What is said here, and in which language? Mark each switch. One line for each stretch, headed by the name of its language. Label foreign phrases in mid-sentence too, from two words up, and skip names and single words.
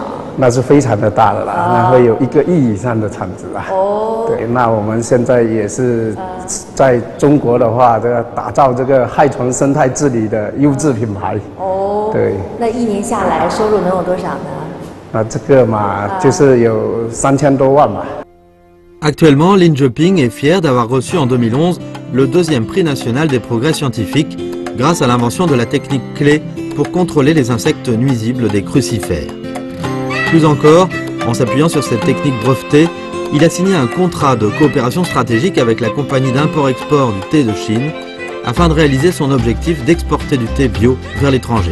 Chinese: 那是非常的大的啦，那会有1个亿以上的产值啦。哦。对，那我们现在也是在中国的话，这个打造这个害虫生态治理的优质品牌。哦。对。那一年下来收入能有多少呢？那这个嘛，就是有3000多万吧。
French: Actuellement, Lin Joping est fier d'avoir reçu en 2011 le 2e prix national des progrès scientifiques grâce à l'invention de la technique clé pour contrôler les insectes nuisibles des crucifères. Plus encore, en s'appuyant sur cette technique brevetée, il a signé un contrat de coopération stratégique avec la compagnie d'import-export du thé de Chine afin de réaliser son objectif d'exporter du thé bio vers l'étranger.